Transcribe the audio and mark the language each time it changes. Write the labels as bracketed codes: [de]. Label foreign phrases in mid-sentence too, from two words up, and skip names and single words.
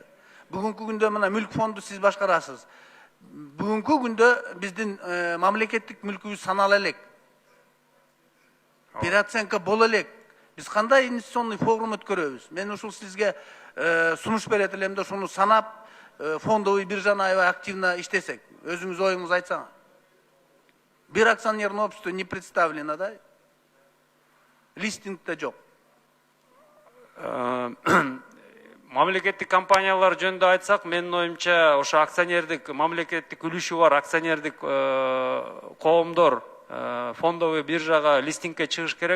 [ky] Бүгүнкү күндө мына мүлк фонду сиз башкарасыз. Бүгүнкү күндө биздин мамлекеттик мүлкүбүз санала элек. Переоценка боло элек. Биз кандай [ru] инвестиционный форум [ky] өткөрөбүз? Мен ушул сизге сунуш берет элем да, ошону санап, фондовый биржаны аябай активно иштесек. Өзүңүз оюңузду айтсаңыз. [ru] Бир акционерное общество не представлено, да? [ky] Листингде жок. Мамлекеттик компаниялар жөнүндө айтсак, менин оюмча ошо акционердик мамлекеттик үлүшү бар акционердик коомдор фондовый биржага листингке чыгыш керек.